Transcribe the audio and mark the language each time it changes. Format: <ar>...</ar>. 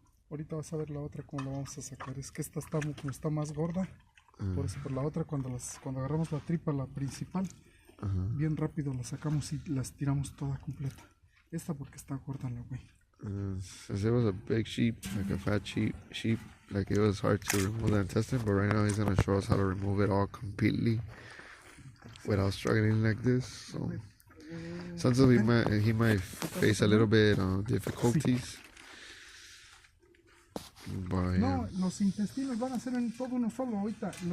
<es>Ahorita vas a ver la otra cómo la vamos a sacar. Es que esta está como está más gorda. Por eso, por la otra cuando agarramos la tripa, la principal, bien rápido la sacamos y las tiramos toda completa. Esta porque está gorda la güey.</es> <en>Since it was a big sheep, like a fat sheep, like it was hard to remove the intestine, but right now he's gonna show us how to remove it all completely. without struggling like this. So sometimes he might face a little bit difficulties. But,</en> <es>No, los intestinos van a ser en todo uno solo ahorita.</es>